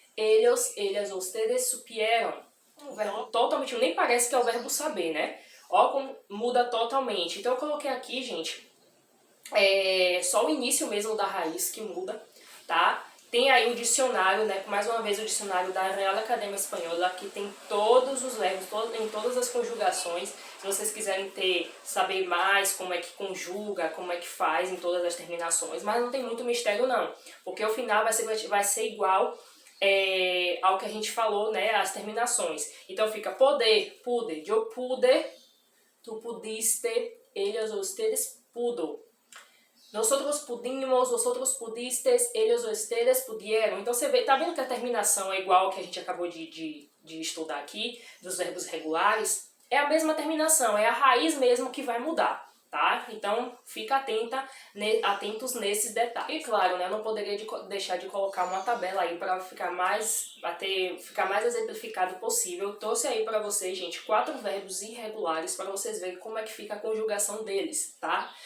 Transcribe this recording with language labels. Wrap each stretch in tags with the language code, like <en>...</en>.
<es>Ellos, ellas, ustedes supieron.</es> <pt>Um verbo totalmente, nem parece que é o verbo saber, né? Ó, como muda totalmente. Então eu coloquei aqui, gente, só o início mesmo da raiz que muda, tá? Tem aí o dicionário, né? Mais uma vez o dicionário da Real Academia Espanhola, que tem todos os verbos, em todas as conjugações. Se vocês quiserem saber mais como é que conjuga, como é que faz em todas as terminações, mas não tem muito mistério não, porque o final vai ser igual ao que a gente falou, né, as terminações. Então fica</pt> <es>poder, pude, yo pude, tu pudiste, ellos, ustedes, pudo. Nosotros pudimos, vosotros pudistes, ellos, ustedes pudieron.</es> <pt>Então você vê, tá vendo que a terminação é igual ao que a gente acabou de estudar aqui, dos verbos regulares? É a mesma terminação, é a raiz mesmo que vai mudar. Tá? Então, fica atentos nesses detalhes. E claro, né, eu não poderia deixar de colocar uma tabela aí para ficar mais exemplificado possível. Eu trouxe aí para vocês, gente, 4 verbos irregulares para vocês verem como é que fica a conjugação deles, tá?</pt>